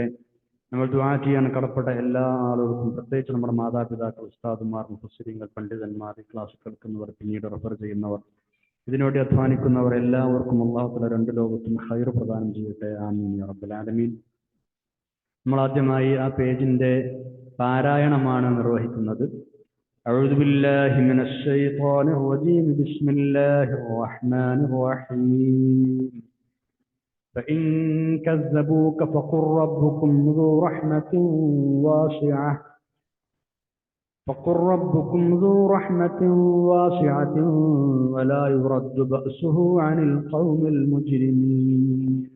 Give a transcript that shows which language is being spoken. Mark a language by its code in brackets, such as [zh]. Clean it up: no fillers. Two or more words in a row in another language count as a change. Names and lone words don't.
[ml] നമ്മൾ ദുആ ചെയ്യാൻ കടപ്പെട്ട എല്ലാ ആളുകൾക്കും, പ്രത്യേകിച്ച് നമ്മുടെ മാതാപിതാക്കൾ, ഉസ്താദുമാർ, മുഫസ്സിരീങ്ങൾ, പണ്ഡിതന്മാർ, ഈ ക്ലാസ് കേൾക്കുന്നവർ, പിന്നീട് റെഫർ ചെയ്യുന്നവർ, ഇതിനുവേണ്ടി അധ്വാനിക്കുന്നവർ എല്ലാവർക്കും അള്ളാഹു തആല രണ്ട് ലോകത്തും ഖൈർ പ്രദാനം ചെയ്യട്ടെ. [ar] آمين يا رب العالمين. [ml] നമ്മൾ ആദ്യമായി ആ പേജിന്റെ പാരായണമാണ് നിർവഹിക്കുന്നത്. [ar] أعوذ بالله من الشيطان الرجيم. بسم الله الرحمن الرحيم. فإن كذبوك فقل ربكم ذو رحمة واسعة ولا يرد بأسه عن القوم المجرمين.